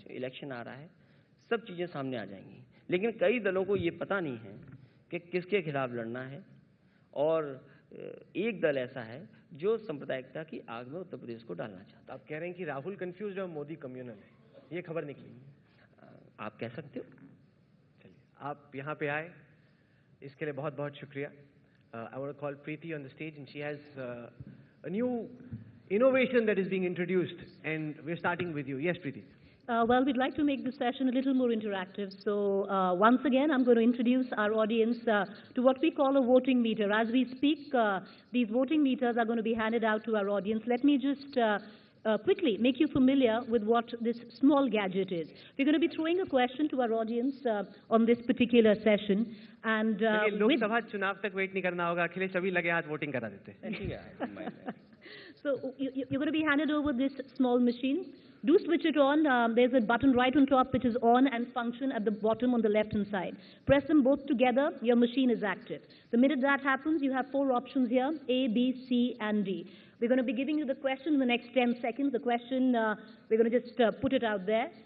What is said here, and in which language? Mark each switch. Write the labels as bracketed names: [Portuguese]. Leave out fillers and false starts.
[Hindi] Election आ रहा है, सब चीज़ें सामने आ जाएंगी, लेकिन कई दलों को ये पता नहीं है कि किसके खिलाफ लड़ना है, और एक दल ऐसा है जो सांप्रदायिकता की आग में उत्तर प्रदेश को डालना चाहता है। आप कह रहे हैं कि राहुल कंफ्यूज और मोदी कम्युनल है, ये खबर निकली। आप कह सकते हो। चलिए, आप यहाँ पे आए, इसके लिए बहुत बहुत शुक्रिया। [English] I want to call Preeti on the stage, and she has a new innovation that is being introduced, and we're starting with you. Yes, Preeti. Well, we'd like to make this session a little more interactive. So once again, I'm going to introduce our audience to what we call a voting meter. As we speak, these voting meters are going to be handed out to our audience. Let me just quickly make you familiar with what this small gadget is. We're going to be throwing a question to our audience on this particular session. And [Hindi] Lok Sabha चुनाव तक wait नहीं करना होगा, अखिलेश अभी लगे हाथ voting करा देते हैं। [English] So you're going to be handed over this small machine. Do switch it on. There's a button right on top which is on and function at the bottom on the left-hand side. Press them both together, your machine is active. The minute that happens, you have 4 options here, A, B, C, and D. We're going to be giving you the question in the next 10 seconds. The question, we're going to just put it out there.